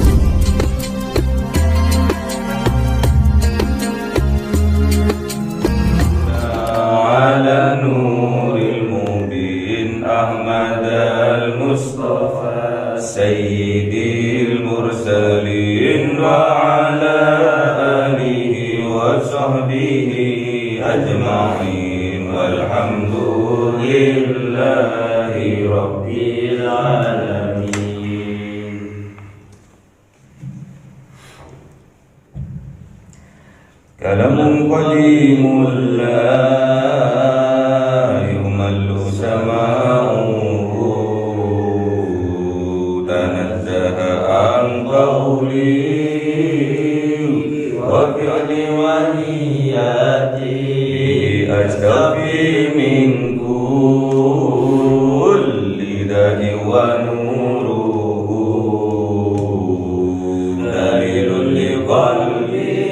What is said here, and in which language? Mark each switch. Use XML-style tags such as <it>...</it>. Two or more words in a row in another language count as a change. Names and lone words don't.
<ar>على النور المبين أحمد المصطفى سيد المرسلين وعلى آله وصحبه أجمعين والحمد لله رب العالمين. كلام قديم لا يمل سماعه تنزه عن قولي وفعلي ونيتي أستشفي من كل داء ونوره دليل لقلبي</ar>